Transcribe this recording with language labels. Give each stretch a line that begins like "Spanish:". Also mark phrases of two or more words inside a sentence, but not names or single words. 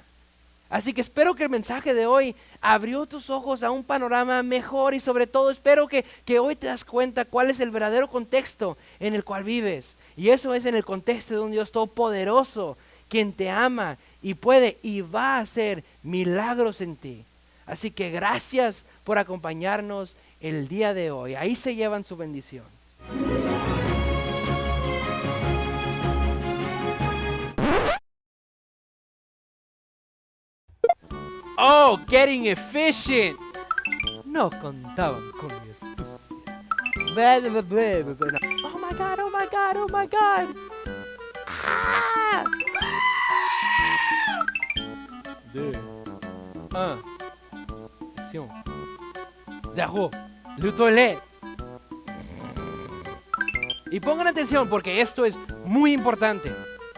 Spanish: Así que espero que el mensaje de hoy abrió tus ojos a un panorama mejor, y sobre todo espero que hoy te das cuenta cuál es el verdadero contexto en el cual vives. Y eso es en el contexto de un Dios todopoderoso, quien te ama y puede y va a hacer milagros en ti. Así que gracias por acompañarnos el día de hoy. Ahí se llevan su bendición.
English: Oh, getting efficient.
Spanish: No contaban con mi astucia.
English: Oh my God, oh my God, oh my God. Ah! Action. 0.
French: Le toilette.
Spanish: Y pongan atención porque esto es muy importante.